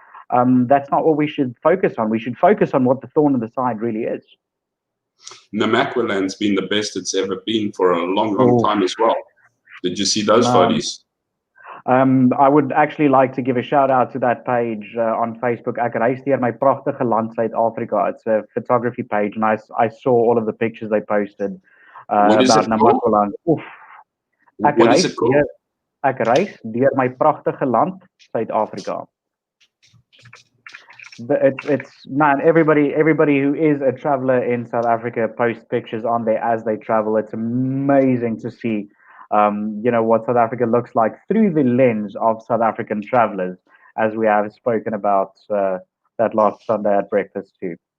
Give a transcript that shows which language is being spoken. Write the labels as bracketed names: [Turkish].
[English] That's not what we should focus on. We should focus on what the thorn in the side really is. Namaqualand's been the best it's ever been for a long time as well. Did you see those photos? I would actually like to give a shout out to that page on Facebook. [Afrikaans] Ek reis deur my pragtige land Suid-Afrika. [English] It's a photography page, and I saw all of the pictures they posted about Namaqualand. [Afrikaans] Ek reis deur my pragtige land Suid-Afrika. [English] It's man, everybody who is a traveler in South Africa posts pictures on there as they travel. It's amazing to see what South Africa looks like through the lens of South African travelers, as we have spoken about that last Sunday at breakfast too.